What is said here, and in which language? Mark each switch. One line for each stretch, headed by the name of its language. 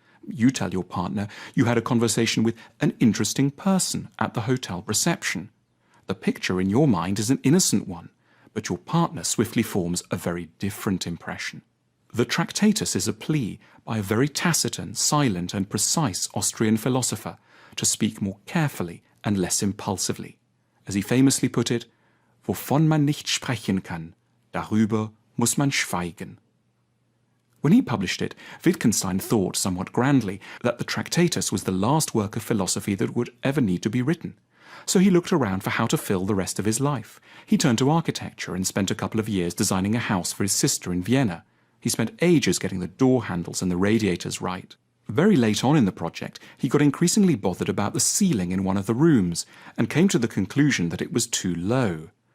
English: You tell your partner you had a conversation with an interesting person at the hotel reception. The picture in your mind is an innocent one, but your partner swiftly forms a very different impression. The Tractatus is a plea by a very taciturn, silent and precise Austrian philosopher to speak more carefully and less impulsively. As he famously put it,
German: wovon man nicht sprechen kann, darüber muss man schweigen.
English: When he published it, Wittgenstein thought somewhat grandly that the Tractatus was the last work of philosophy that would ever need to be written. So he looked around for how to fill the rest of his life. He turned to architecture and spent a couple of years designing a house for his sister in Vienna. He spent ages getting the door handles and the radiators right. Very late on in the project, he got increasingly bothered about the ceiling in one of the rooms and came to the conclusion that it was too low.